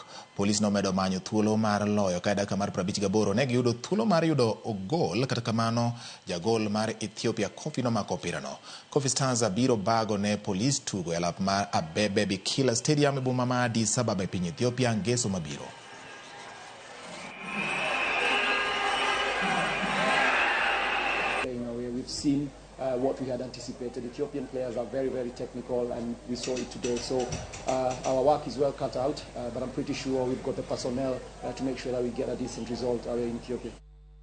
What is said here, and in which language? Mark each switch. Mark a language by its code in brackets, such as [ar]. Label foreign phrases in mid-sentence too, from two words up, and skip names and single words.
[luo] Police nomedo manyo thuolo mar loyo ka dakika mar 58 ne giyudo thuolo mar yudo gol, kata kamano jagol mar Ethiopia Coffee nomako opirano. Coffee Stars biro bago ne Police tugo e alap mar Abebe Bikila Stadium e boma ma Addis Ababa e piny Ethiopia ngeso mabiro. [en] We've seen what we had anticipated. Ethiopian players are very, very technical, and we saw it today. So our work is well cut out, but I'm pretty sure we've got the personnel to make sure that we get a decent result away in Ethiopia.